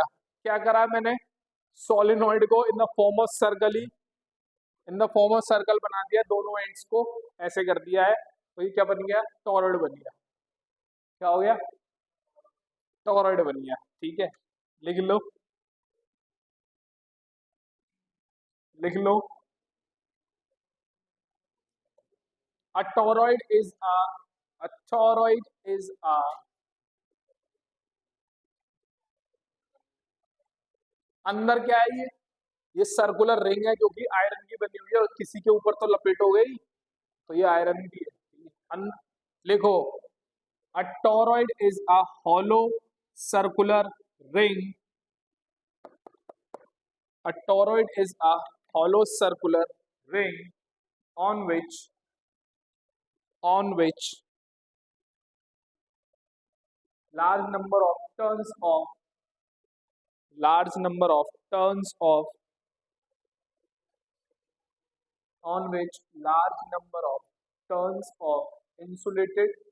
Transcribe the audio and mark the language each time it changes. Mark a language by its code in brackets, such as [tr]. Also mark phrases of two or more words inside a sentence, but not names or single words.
[hi] क्या करा है मैंने, सोलिनॉइड को [en] in the form of circle [hi] ही, [en] in the form of circle [hi] बना दिया, दोनों एंड्स को ऐसे कर दिया है, तो ये क्या बन गया, टॉरॉइड बन गया। क्या हो गया, टॉरॉइड बन गया। ठीक है, लिख लो, लिख लो। [en] A toroid is a toroid is a [hi] अंदर क्या है ये [en] circular ring [hi] है जो कि आयरन की बनी हुई है, और किसी के ऊपर तो लपेट हो गई, तो ये आयरन की है। लिखो, [en] a toroid is a hollow circular ring. A toroid is a hollow circular ring on which large number of turns of large number of turns of on which large number of turns of insulated